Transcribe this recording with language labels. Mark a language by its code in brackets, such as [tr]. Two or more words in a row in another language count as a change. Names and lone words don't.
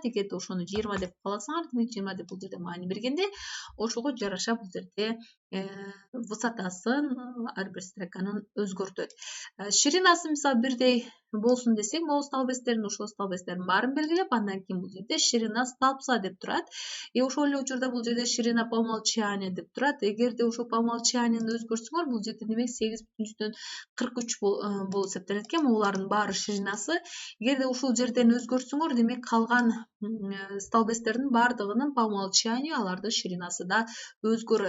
[ky] Эгерде ошону 20 деп кааласаңар, демек 20 деп бул жерде маани бергенде, ошого жараша бул жерде высотасын ар бир строканын өзгөртөт. Ширинасы мисалы бирдей болсун десек, могу столбецтердин ошол столбецтердин баарын белгилеп, андан кийин бул жерде [ru] ширина столбца [ky] деп турат. Ошол эле учурда бул жерде [ru] ширина по умолчанию [ky] деп турат. Эгерде ошол [ru] по умолчанияны [ky] өзгөртсөңөр, бул жерде демек 8,43 болуп эсептелет экен. Булардын баары ширинасы. Эгерде ушул жерден өзгөртсөңөр, демек калган столбецтердин баардыгынын [ru] по умолчанию [ky] алардын ширинасы да өзгөрөт.